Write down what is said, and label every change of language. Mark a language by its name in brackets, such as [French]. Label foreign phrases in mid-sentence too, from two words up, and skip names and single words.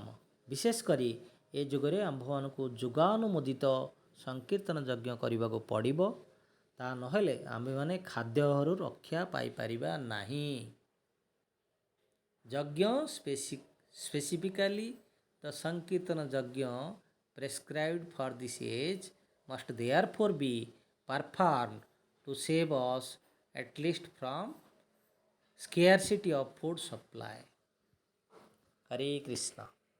[Odia] ବିଶେଷ କରି ଏ ଯୁଗରେ ଆମ୍ଭମାନଙ୍କୁ ଯୁଗାନୁମୋଦିତ ସଂକୀର୍ତ୍ତନ ଯଜ୍ଞ କରିବାକୁ ପଡ଼ିବ। ତାହା ନହେଲେ ଆମ୍ଭେମାନେ ଖାଦ୍ୟରୁ ରକ୍ଷା ପାଇପାରିବା ନାହିଁ। [English] ଯଜ୍ଞ specifically the [Odia] ସଂକୀର୍ତ୍ତନ ଯଜ୍ଞ [English] prescribed for this age must therefore be performed to save us at least from scarcity of food supply. Hare Krishna.